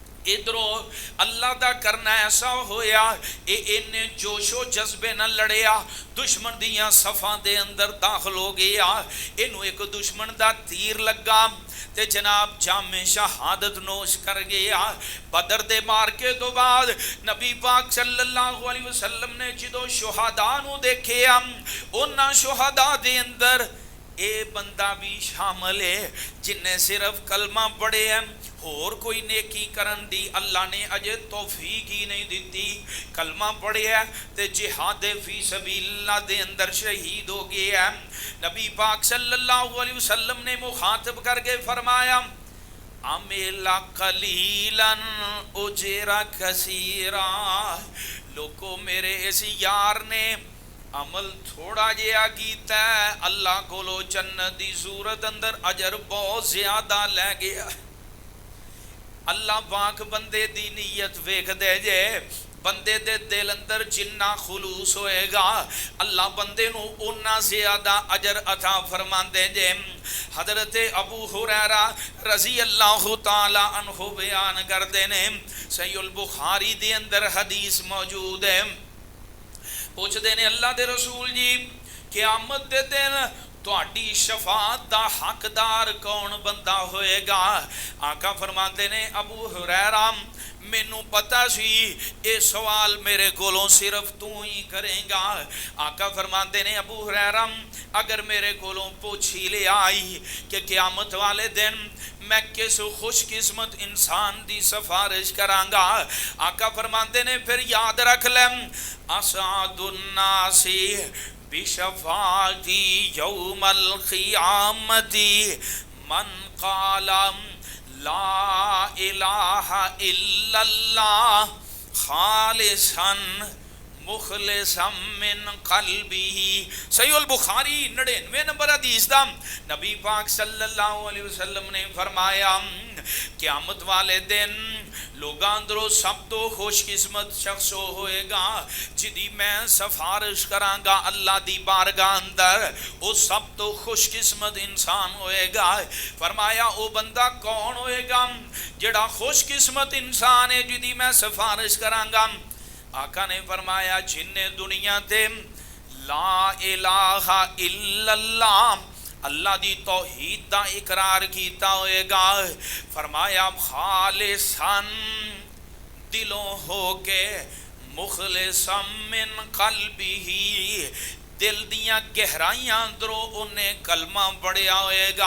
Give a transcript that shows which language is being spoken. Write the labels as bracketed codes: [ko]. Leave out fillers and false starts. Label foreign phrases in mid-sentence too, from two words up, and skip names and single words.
[pa] ادھروں اللہ کا کرنا ایسا ہویا، اینے جوش و جذبے نال لڑیا، دشمن دیاں صفاں دے اندر داخل ہو گیا. ایہنوں اک دشمن دا تیر لگا تے جناب جامِ شہادت نوش کر گیا. بدر دے معرکے توں بعد نبی پاک [ar] صلى الله عليه وسلم [pa] نے جو شہداء نوں ویکھیا، اوہناں شہداء دے اندر ایہ بندہ بھی شامل ہے جنہے صرف کلمہ پڑھے ہیں، ہور کوئی نیکی کرن دی اللہ نے اجے توفیق ای نہیں دی. کلمہ پڑھیا تے جہاد [ar] في سبيل الله [pa] دے اندر شہید ہو گیا. نبی پاک [ar] صلى الله عليه وسلم [pa] نے مخاطب کر کے فرمایا, [ar] عمل قليلا وأجر كثيرا. [pa] لوگو، میرے اس یار نے عمل تھوڑا جیہا کیتا، اللہ کولوں جنت دی صورت اندر اجر بہت زیادہ لے گیا. اللہ پاک بندے دی نیت ویکھدے جے، بندے دے دل اندر جنا خلوص ہووے گا اللہ بندے نوں اونا زیادہ اجر عطا فرماندے جے. حضرت ابو ہریرہ [ar] رضي الله تعالى عنه [pa] بیان کردے نے، صحیح البخاری دے اندر حدیث موجود ہے. پوچھتے نے اللہ دے رسول جی، قیامت دے دن تہاڈی شفاعت دا حقدار کون بندہ ہووے گا? آقا فرماتے نے, ابو ہریرہ مینوں پتا سی ایہ سوال میرے کولوں صرف توں ای کرے گا. آقا فرماتے نے، ابو ہریرہ اگر میرے کولوں پچھ ای لے آئی کہ قیامت والے دن میں کس خوش قسمت انسان کی سفارش کراں گا، آقا فرماتے نے فیر یاد رکھ لے, [ar] أسعد الناس بشفاعتي يوم القيامة من قال لا إله إلا الله خالصا مخلصا من قلبه. [pa] صحیح البخاری 99 نمبر حدیث دا نبی پاک [ar] صلى الله عليه وسلم [pa] نے فرمایا، قیامت والے دن لوکاں اندروں سب توں خوش قسمت شخص ہووے گا جیدی میں سفارش کراں گا اللہ دی بارگاہ اندر، او سب توں خوش قسمت انسان ہووے گا. فرمایا او بندہ کون ہووے گا جیہڑا خوش قسمت انسان ہے جیدی میں سفارش کراں گا? آقا نے فرمایا، جنہے دنیا تے [ar] لا إله إلا الله [pa] اللہ دی توحید دا اقرار کیتا ہووے گا. فرمایا خالصاً دلوں ہو کے [ar] مخلصا من قلبه [pa] دل دیاں گہرائیاں اندروں اوہنے کلمہ پڑھیا ہووے گا.